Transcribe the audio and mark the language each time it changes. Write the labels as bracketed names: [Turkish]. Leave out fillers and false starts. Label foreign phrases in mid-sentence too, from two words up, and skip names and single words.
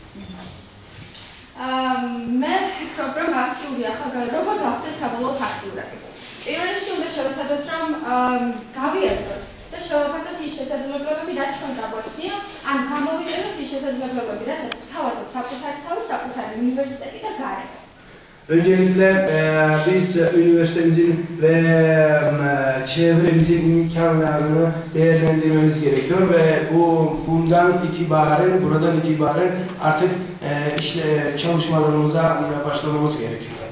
[Georgian] მე ვფიქრობ, რომ აქტიური ახალგაზრდა როგორ ვახდეთ საბოლოოდ აქტიურები. პირველ რიგში უნდა შევეცადოთ, რომ გავიაზროთ და შევაფასოთ ის შესაძლებლობები, რაც ჩვენ გაგვაჩნია, ან გამოვიყენოთ ის შესაძლებლობები, რასაც თავაზობ საკუთარი თავი, საკუთარი უნივერსიტეტი და გარემო. [Turkish] Öncelikle biz üniversitemizin ve çevremizin imkanlarını değerlendirmemiz gerekiyor ve buradan itibaren artık çalışmalarımıza başlamamız gerekiyor.